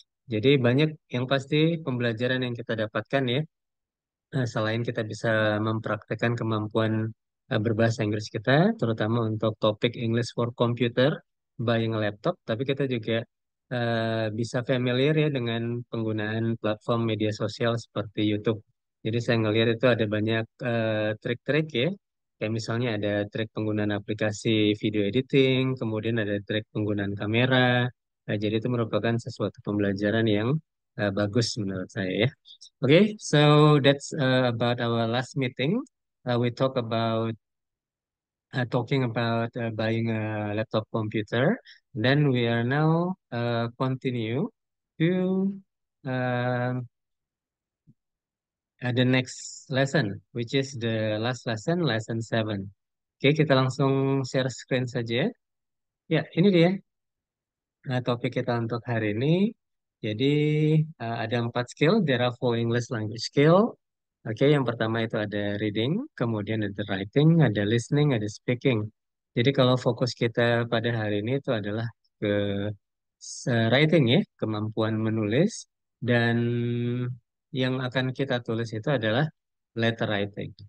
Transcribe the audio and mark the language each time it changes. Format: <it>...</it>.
<id>Jadi banyak yang pasti pembelajaran yang kita dapatkan selain kita bisa mempraktekkan kemampuan berbahasa Inggris kita, terutama untuk topik English for Computer,</id> <en>buying a laptop,</en> <id>tapi kita juga bisa familiar dengan penggunaan platform media sosial seperti YouTube. Jadi saya ngelihat itu ada banyak trik-trik kayak misalnya ada trik penggunaan aplikasi video editing, kemudian ada trik penggunaan kamera. Jadi itu merupakan sesuatu pembelajaran yang bagus menurut saya.</id> <en>Okay, so that's about our last meeting. We talk about talking about buying a laptop computer. Then we are now continue to uh, the next lesson, which is the last lesson, lesson 7.</en> <id>Oke, kita langsung share screen saja. Ya, ini dia topik kita untuk hari ini. Jadi ada 4 skill.</id> <en>There are four English language skill.</en> <id>Oke, yang pertama itu ada reading, kemudian ada writing, ada listening, ada speaking. Jadi kalau fokus kita pada hari ini itu adalah ke writing kemampuan menulis, dan yang akan kita tulis itu adalah letter writing.</id>